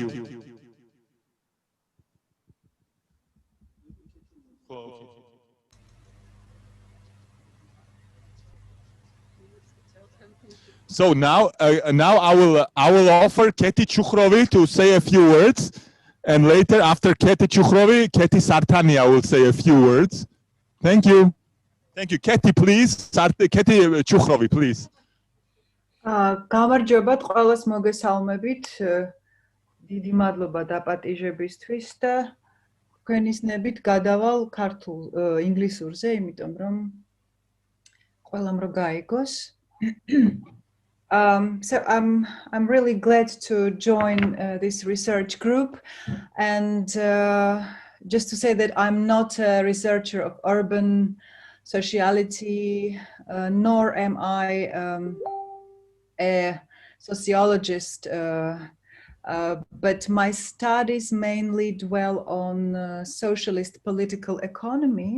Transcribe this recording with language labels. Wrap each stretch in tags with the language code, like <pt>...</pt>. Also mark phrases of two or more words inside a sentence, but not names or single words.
<en>So now I will offer Keti Chukhrovi to say a few words, and later after Keti Chukhrovi, Keti Sartani I will say a few words. Thank you. Thank you. Keti, please. Keti Chukhrovi, please.</en> <ka>გამარჯობათ ყველას მოგესალმებით. დიდი მადლობა დაპატიჟებისთვის და თქვენის ნებით გადავალ ქართულ ინგლისურზე, იმიტომ რომ ყველამ რო გაიგოს.</ka> <en>So I'm really glad to join this research group, and just to say that I'm not a researcher of urban sociality, nor am I a sociologist, but my studies mainly dwell on socialist political economy.</en>